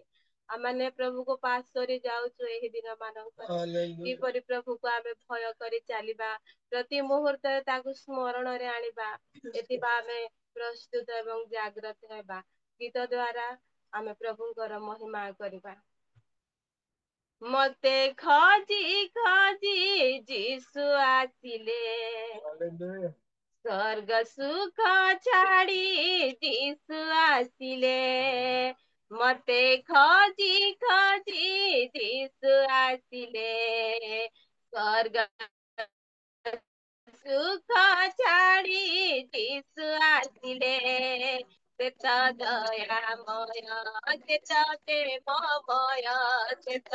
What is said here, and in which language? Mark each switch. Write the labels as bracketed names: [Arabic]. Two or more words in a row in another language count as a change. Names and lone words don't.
[Odia] ଆମମାନେ ପ୍ରଭୁକୁ ପାସ୍ କରି ଯାଉଛୁ ଏହି ଦିନ ମାନଙ୍କରେ କିପରି ପ୍ରଭୁକୁ ଆମେ ଭୟ କରି ଚାଲିବା ପ୍ରତି ମୁହୂର୍ତ୍ତରେ ତାକୁ ସ୍ମରଣରେ ଆଣିବା ଏଥିପାଇଁ ଆମେ ପ୍ରସ୍ତୁତ ଏବଂ ଜାଗ୍ରତ ହେବା। ଗୀତ ଦ୍ଵାରା ଆମେ ପ୍ରଭୁଙ୍କର ମହିମା କରିବା। ମତେ ଖୋଜି ଖୋଜି ଯୀଶୁ ଆସିଲେ ସ୍ୱର୍ଗ ସୁଖ ଛାଡ଼ି ଯୀଶୁ ଆସିଲେ ମତେ ଖୋଜି ଖୋଜି ଯୀଶୁ ଆସିଲେ ସ୍ୱର୍ଗ ସୁଖ ଛାଡ଼ି ଯୀଶୁ ଆସିଲେ ଚେତ ଦୟାମୟ ଚେତ ପ୍ରେମମୟ ଚେତ